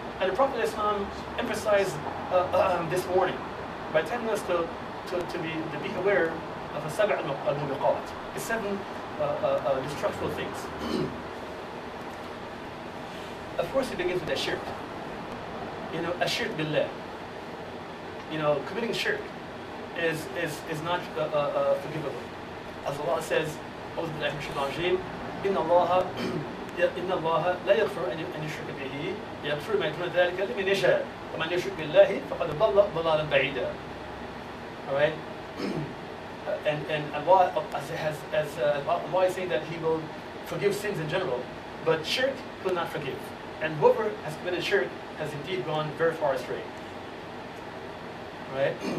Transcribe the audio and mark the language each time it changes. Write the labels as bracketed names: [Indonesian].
[English] And the Prophet ﷺ emphasized this warning by telling us to be aware of a sab'a al-mubiqat, the 7 destructive things. Of course, it begins with a shirk. You know, a shirk billah. You know, committing shirk is not forgivable. As Allah says, [Arabic] أعوذ بالله من الشيطان الرجيم إن الله لا يغفر أن يشرك به يغفر ما دون ذلك لمن يشاء ومن يشرك بالله فقد ضل ضلالا بعيدا. [English] All right, and Allah, as Allah is saying that He will forgive sins in general, but shirk He will not forgive. And whoever has committed shirk has indeed gone very far astray. Right?